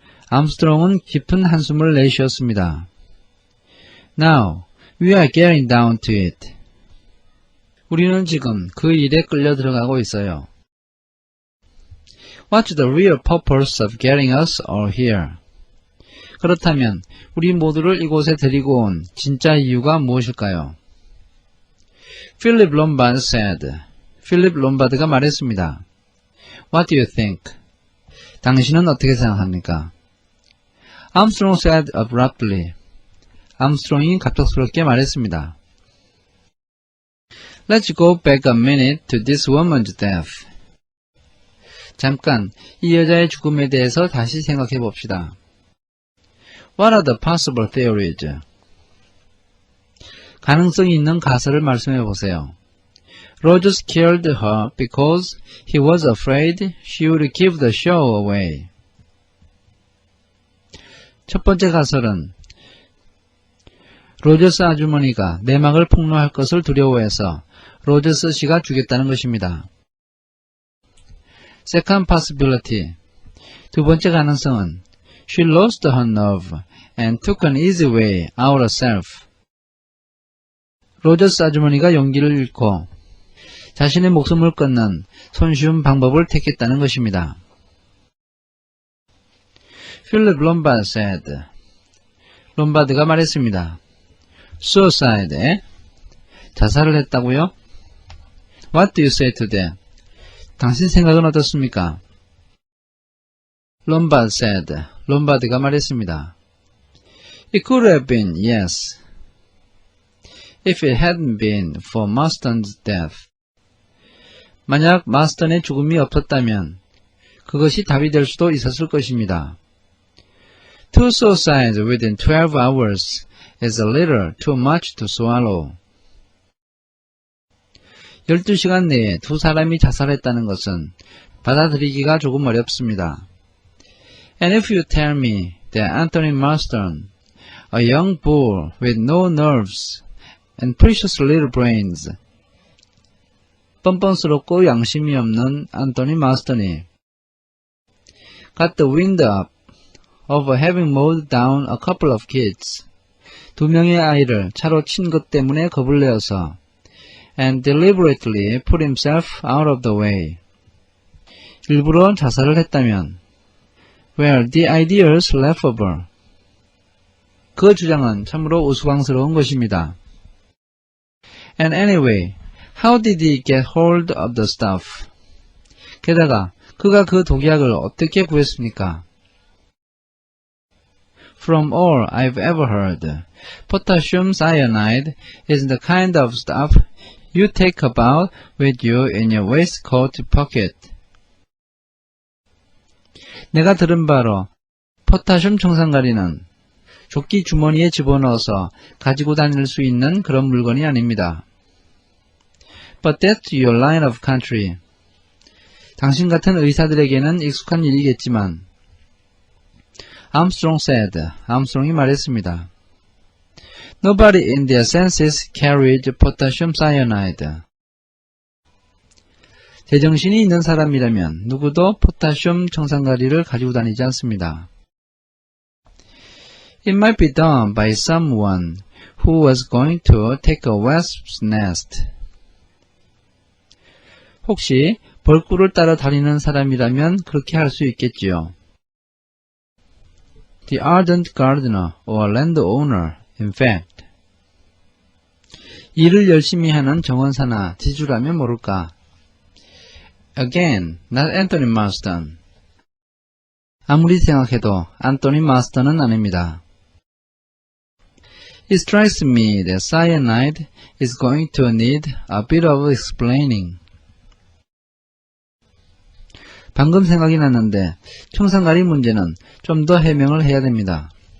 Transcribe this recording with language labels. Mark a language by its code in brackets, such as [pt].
[ko] 암스트롱은 깊은 한숨을 내쉬었습니다. [en] Now, we are getting down to it. [ko] 우리는 지금 그 일에 끌려 들어가고 있어요. [en] What's the real purpose of getting us all here? [ko] 그렇다면 우리 모두를 이곳에 데리고 온 진짜 이유가 무엇일까요? [en] Philip Lombard said. [ko] 필립 롬바드가 말했습니다. [en] What do you think? [ko] 당신은 어떻게 생각합니까? [en] Armstrong said abruptly. [ko] 암스트롱이 갑작스럽게 말했습니다. [en] Let's go back a minute to this woman's death. [ko] 잠깐 이 여자의 죽음에 대해서 다시 생각해 봅시다. [en] What are the possible theories? [ko] 가능성이 있는 가설을 말씀해 보세요. [en] Rogers killed her because he was afraid she would give the show away. [ko] 첫 번째 가설은 로저스 아주머니가 내막을 폭로할 것을 두려워해서 로저스 씨가 죽였다는 것입니다. [en] Second possibility. [ko] 두 번째 가능성은 [en] She lost her nerve and took an easy way out herself. [ko] 로저스 아주머니가 용기를 잃고 자신의 목숨을 끊는 손쉬운 방법을 택했다는 것입니다. [en] Philip Lombard said. [ko] 롬바드가 말했습니다. [en] Suicide? [ko] 자살을 했다고요? [en] What do you say to that? [ko] 당신 생각은 어떻습니까? [en] Lombard said. [ko] 롬바드가 말했습니다. [en] It could have been, yes. If it hadn't been for Marston's death. [ko] 만약 마스턴의 죽음이 없었다면 그것이 답이 될 수도 있었을 것입니다. [en] Two suicides within 12 hours is a little too much to swallow. [ko] 12시간 내에 두 사람이 자살했다는 것은 받아들이기가 조금 어렵습니다. [en] And if you tell me that Anthony Marston, a young bull with no nerves and precious little brains, [ko] 뻔뻔스럽고 양심이 없는 안토니 마스턴이 [en] got the wind up of having mowed down a couple of kids, [ko] 두 명의 아이를 차로 친 것 때문에 겁을 내어서 [en] and deliberately put himself out of the way, [ko] 일부러 자살을 했다면 [en] well, the idea is laughable. [ko] 그 주장은 참으로 우스꽝스러운 것입니다. [en] And anyway, how did he get hold of the stuff? [ko] 게다가 그가 그 독약을 어떻게 구했습니까? [en] From all I've ever heard, potassium cyanide is the kind of stuff you take about with you in your waistcoat pocket. [ko] 내가 들은 바로 포타슘 청산가리는 조끼 주머니에 집어넣어서 가지고 다닐 수 있는 그런 물건이 아닙니다. [en] But that's your line of country. [ko] 당신 같은 의사들에게는 익숙한 일이겠지만 [en] Armstrong said. [ko] 암스트롱이 말했습니다. [en] Nobody in their senses carried potassium cyanide. [ko] 제정신이 있는 사람이라면 누구도 포타슘 청산가리를 가지고 다니지 않습니다. [en] It might be done by someone who was going to take a wasp's nest. [ko] 혹시 벌꿀을 따라 다니는 사람이라면 그렇게 할 수 있겠지요. [en] The ardent gardener or landowner, in fact. [ko] 일을 열심히 하는 정원사나 지주라면 모를까. [en] Again, not Anthony Marston. [ko] 아무리 생각해도 안토니 마스턴은 아닙니다. [en] It strikes me that cyanide is going to need a bit of explaining. [ko] 방금 생각이 났는데 청산가리 문제는 좀 더 해명을 해야 됩니다.